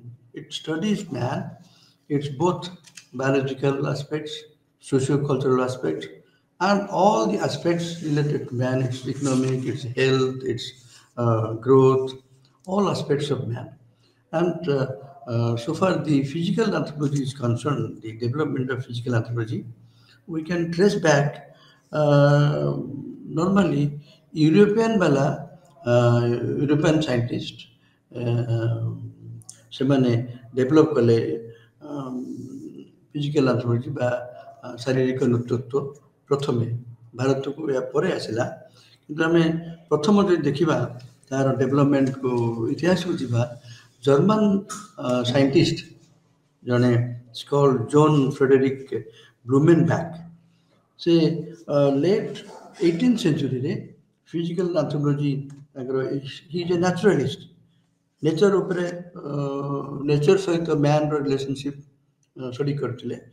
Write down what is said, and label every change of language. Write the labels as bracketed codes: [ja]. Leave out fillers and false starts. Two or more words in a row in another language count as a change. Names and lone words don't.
[en] It studies man, it's both biological aspects, socio-cultural aspects, and all the aspects related to man, its economic, its health, its growth, all aspects of man. And so far, the physical anthropology is concerned, the development of physical anthropology, we can trace back normally European scientists [or] ସେମାନେ ଡେଭଲପ୍ କଲେ [en] physical anthropology [or] ବା ଶାରୀରିକ ନେତୃତ୍ୱ ପ୍ରଥମେ ଭାରତକୁ ଏହା ପରେ ଆସିଲା କିନ୍ତୁ ଆମେ ପ୍ରଥମ ଯଦି ଦେଖିବା ତାର ଡେଭଲପମେଣ୍ଟକୁ ଇତିହାସକୁ ଯିବା [en] German scientist [or] ଜଣେ କଲ୍ଡ ଜୋନ୍ ଫ୍ରେଡେରିକ୍ ବ୍ଲୁମେନବ୍ୟାକ୍ ସେ [en] late 18th centuryରେ physical anthropology [or] ତାଙ୍କର [en] he is a naturalist nature [or] ଉପରେ ନେଚର ସହିତ ମ୍ୟାନର [en] relationship study [or] କରିଥିଲେ